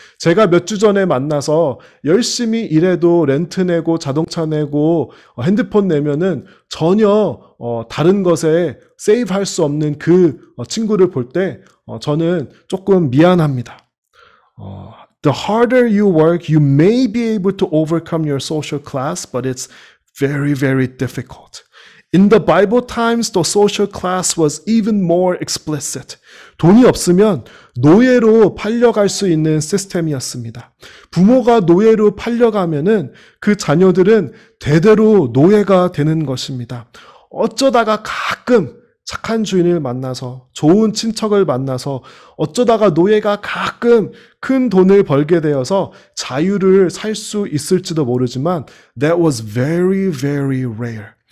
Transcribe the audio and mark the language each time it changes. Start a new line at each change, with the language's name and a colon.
Korean: 제가 몇 주 전에 만나서 열심히 일해도 렌트 내고 자동차 내고 핸드폰 내면은 전혀 다른 것에 세이브 할 수 없는 그 친구를 볼 때 저는 조금 미안합니다.
English: The harder you work, you may be able to overcome your social class, but it's very, very difficult. In the Bible times, the social class was even more explicit.
Korean: 돈이 없으면 노예로 팔려갈 수 있는 시스템이었습니다. 부모가 노예로 팔려가면은 그 자녀들은 대대로 노예가 되는 것입니다. 어쩌다가 가끔 착한 주인을 만나서 좋은 친척을 만나서 어쩌다가 노예가 가끔 큰 돈을 벌게 되어서 자유를 살 수 있을지도 모르지만
English: that was very, very rare.